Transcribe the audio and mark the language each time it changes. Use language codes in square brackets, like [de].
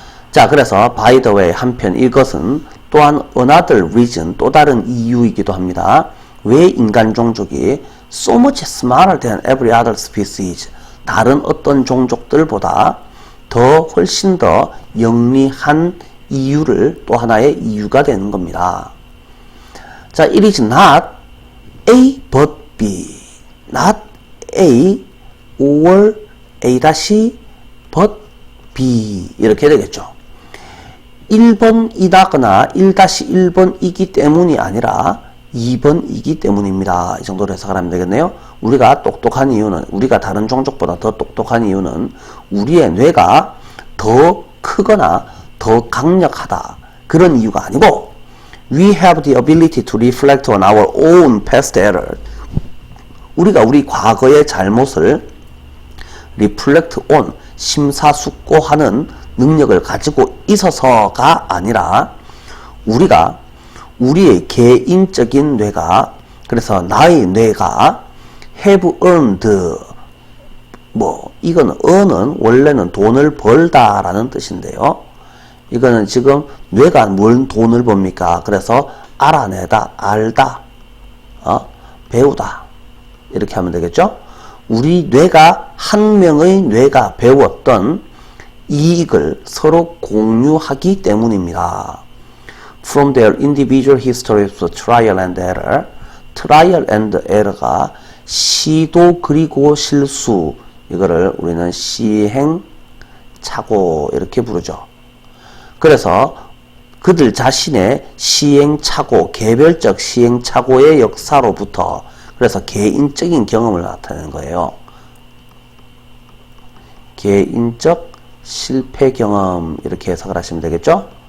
[ko] 자, 그래서 [en] by the way [ko] 한편 이것은 또한 [en] another reason [ko] 또 다른 이유이기도 합니다. 왜 인간 종족이 [en] so much smarter than every other species [ko] 다른 어떤 종족들보다 더 훨씬 더 영리한 이유를 또 하나의 이유가 되는 겁니다. [en] 자, it is not A but B, not A or A 다시 but B [ko] 이렇게 되겠죠. 1번이다거나 1-1번이기 때문이 아니라 2번이기 때문입니다. 이 정도로 해석을 하면 되겠네요. 우리가 똑똑한 이유는, 우리가 다른 종족보다 더 똑똑한 이유는 우리의 뇌가 더 크거나 더 강력하다. 그런 이유가 아니고 [en] We have the ability to reflect on our own past error. [ko] 우리가 우리 과거의 잘못을 [en] reflect on, [ko] 심사숙고하는 능력을 가지고 있어서가 아니라 우리가 우리의 개인적인 뇌가, 그래서 나의 뇌가 [en] have earned, [ko] 이거는 earn은 원래는 돈을 벌다라는 뜻인데요. 이거는 지금 뇌가 뭘 돈을 법니까? 그래서 알아내다, 알다, 배우다 이렇게 하면 되겠죠? 우리 뇌가 한 명의 뇌가 배웠던 이익을 서로 공유하기 때문입니다. [en] From their individual histories of trial and error, trial and error가 [ko] 시도 그리고 실수, 이거를 우리는 시행착오 이렇게 부르죠. 그래서 그들 자신의 시행착오, 개별적 시행착오의 역사로부터, 그래서 개인적인 경험을 나타내는 거예요. 개인적 실패 경험 이렇게 해석을 하시면 되겠죠?